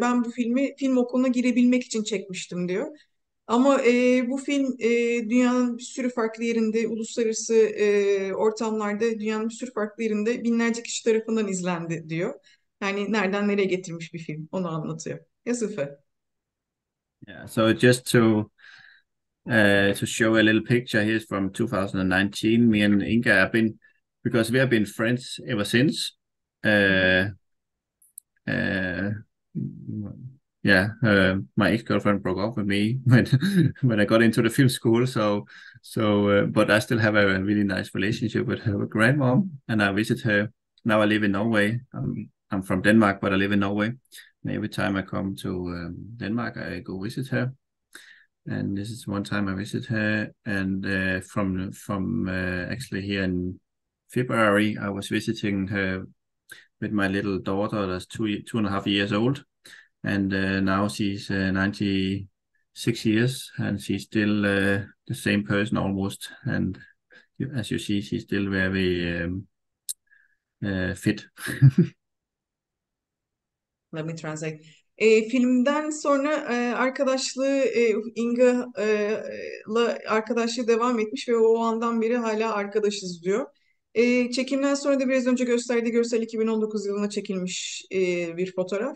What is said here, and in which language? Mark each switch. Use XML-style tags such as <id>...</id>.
<tr>Ben bu filmi film okuluna girebilmek için çekmiştim diyor. Ama bu film dünyanın bir sürü farklı yerinde, uluslararası ortamlarda dünyanın bir sürü farklı yerinde binlerce kişi tarafından izlendi diyor. Yani nereden nereye getirmiş bir film, onu anlatıyor.</tr> <en>Yes, Uffe. Yeah, so just to show a little picture here from 2019, me and Inga have been, because we have been friends ever since. Uh, yeah, my ex-girlfriend broke up with me when I got into the film school. But I still have a really nice relationship with her grandmom, and I visit her. Now I live in Norway. I'm from Denmark, but I live in Norway. And every time I come to Denmark, I go visit her. And this is one time I visit her. And from actually here in February, I was visiting her with my little daughter that's 2.5 years old, and now she's 96 years, and she's still the same person almost. And as you see, she's still very fit. Let me translate.</en> <tr>Filmden sonra arkadaşlığı İNGA'la arkadaşlığı devam etmiş ve o andan beri hala arkadaşız diyor. Çekimden sonra da biraz önce gösterdiği görsel 2019 yılına çekilmiş bir fotoğraf.</tr>